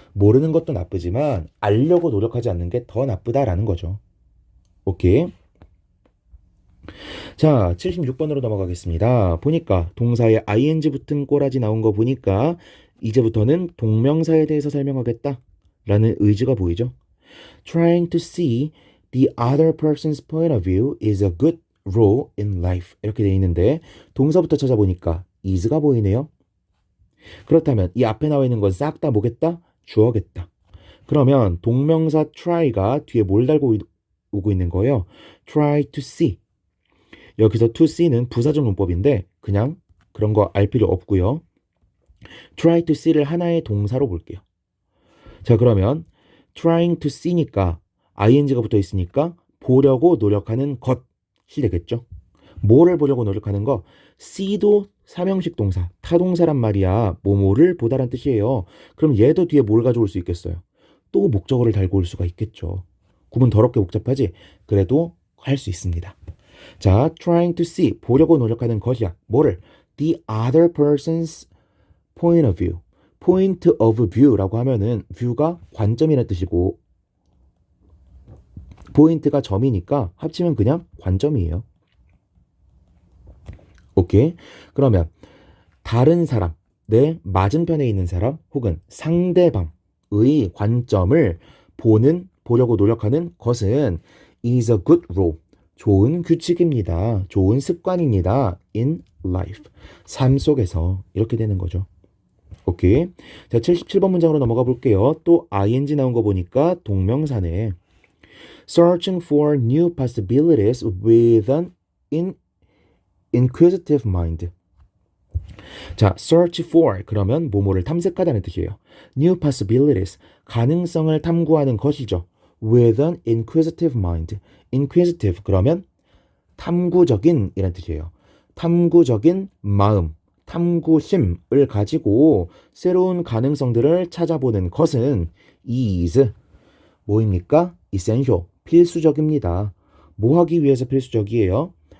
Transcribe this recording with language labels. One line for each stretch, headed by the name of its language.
Korean: 모르는 것도 나쁘지만 알려고 노력하지 않는 게 더 나쁘다라는 거죠. 오케이. 자, 76번으로 넘어가겠습니다. 보니까 동사에 ing 붙은 꼬라지 나온 거 보니까 이제부터는 동명사에 대해서 설명하겠다 라는 의지가 보이죠.
English: Trying to see the other person's point of view is a good rule in life.
Korean: 이렇게 돼 있는데 동사부터 찾아보니까 is가 보이네요. 그렇다면 이 앞에 나와 있는 건 싹 다 뭐겠다? 주어겠다. 그러면 동명사 try가 뒤에 뭘 달고 오고 있는 거예요?
English: Try to see.
Korean: 여기서 to see는 부사적 용법인데 그냥 그런 거 알 필요 없고요.
English: try to see
Korean: 를 하나의 동사로 볼게요. 자, 그러면
English: trying to see
Korean: 니까 ing가 붙어 있으니까 보려고 노력하는 것이 되겠죠. 뭐를 보려고 노력하는 거? see도 삼형식 동사, 타동사란 말이야. 뭐뭐를 보다란 뜻이에요. 그럼 얘도 뒤에 뭘 가져올 수 있겠어요? 또 목적어를 달고 올 수가 있겠죠. 구문 더럽게 복잡하지? 그래도 할 수 있습니다. 자,
English: trying to see,
Korean: 보려고 노력하는 것이야. 뭐를?
English: The other person's point of view.
Korean: point of view라고 하면은 view가 관점이라는 뜻이고 point가 점이니까 합치면 그냥 관점이에요. 오케이. 그러면 다른 사람, 내 맞은편에 있는 사람 혹은 상대방의 관점을 보려고 노력하는 것은
English: is a good rule.
Korean: 좋은 규칙입니다. 좋은 습관입니다.
English: in life.
Korean: 삶 속에서 이렇게 되는 거죠. 오케이. 자, 77번 문장으로 넘어가 볼게요. 또 ing 나온 거 보니까 동명사네.
English: Searching for new possibilities with an inquisitive mind.
Korean: 자, search for 그러면 뭐뭐를 탐색하다는 뜻이에요.
English: New possibilities,
Korean: 가능성을 탐구하는 것이죠.
English: With an inquisitive mind.
Korean: Inquisitive 그러면 탐구적인 이란 뜻이에요. 탐구적인 마음, 탐구심을 가지고 새로운 가능성들을 찾아보는 것은 is 뭐입니까? essential, 필수적입니다. 뭐 하기 위해서 필수적이에요?